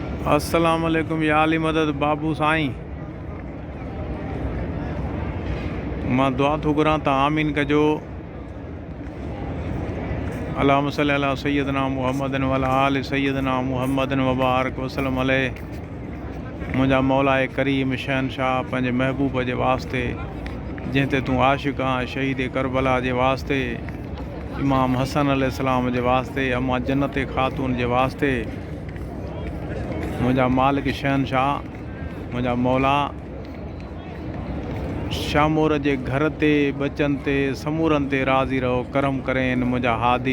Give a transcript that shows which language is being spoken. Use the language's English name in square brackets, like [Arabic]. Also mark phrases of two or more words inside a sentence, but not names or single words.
[Arabic] السلام عليكم يا علي مدد [Sindhi] बाबू साईं। मां दुआ थो घुरां त आमीन कजो। [Arabic] اللهم صل على سيدنا محمد وعلى آل سيدنا محمد وبارك وسلم عليه. [Sindhi] मुंहिंजा मौलाए करीम शहनशाह पंहिंजे महबूब जे वास्ते, जंहिं ते तूं आशिक़ आहीं, शहीद करबला जे वास्ते, इमाम हसन अलैहिस्सलाम जे वास्ते, अम्मा जन्नत ख़ातून जे वास्ते, मुंहिंजा मालिक शहनशाह, मुंहिंजा मौला शामूर जे घर ते, बचनि ते, समूरनि ते राज़ी रहो, करम करेन मुंहिंजा हादी।